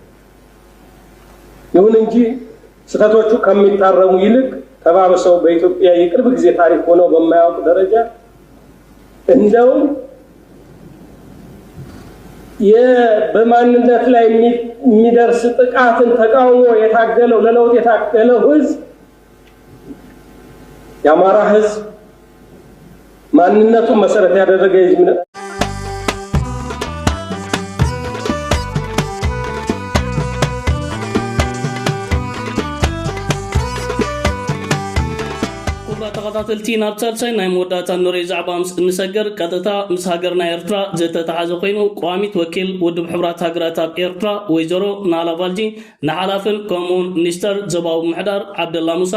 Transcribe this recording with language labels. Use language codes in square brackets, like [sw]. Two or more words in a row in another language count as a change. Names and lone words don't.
[am] ይሁን እንጂ ስህተቶቹ ከሚታረሙ ይልቅ ተባብሰው በኢትዮጵያ የቅርብ ጊዜ ታሪክ ሆነው በማያውቅ ደረጃ እንደው በማንነት ላይ የሚደርስ ጥቃትን ተቃውሞ የታገለው ለለውጥ የታገለው ህዝብ የአማራ ህዝብ ማንነቱን መሰረት ያደረገ ህዝብ ነው። [ti] ተኸታተልቲ ናብ ሳልሳይ ናይ መወዳእታ ንሪኦ ዛዕባ ምስ እንሰገር ቀጥታ ምስ ሃገርና ኤርትራ ዝተተሓዘ ኮይኑ ቋሚት ወኪል ውድብ ሕብራት ሃገራት ኣብ ኤርትራ ወይዘሮ ናላ ባልጂ ንሓላፍን ከምኡውን ሚኒስተር ዞባዊ ምሕዳር ዓብደላ ሙሳ